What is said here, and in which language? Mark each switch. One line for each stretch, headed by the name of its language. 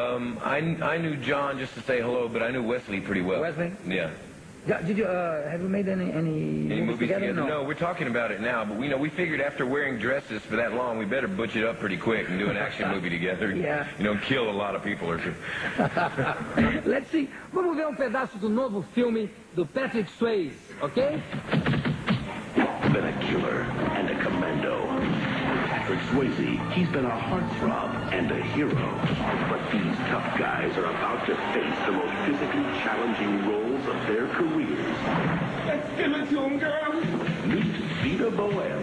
English: I knew John just to say hello, but I knew Wesley pretty well. Wesley? Yeah. Did you have you made any movies together? No, we're talking about it now, but we figured after wearing dresses for that long, we better butch it up pretty quick and do an action movie together. Yeah. You know, kill a lot of people or two. Let's see.
Portuguese: Vamos ver pedaço do novo filme do Patrick Swayze, okay?
English: Been a killer and a commando. Patrick Swayze, he's been a heartthrob and a hero. But these tough guys are about to face the most physically challenging roles of their careers. Let's give it to him, girl. Meet Vita Bohem.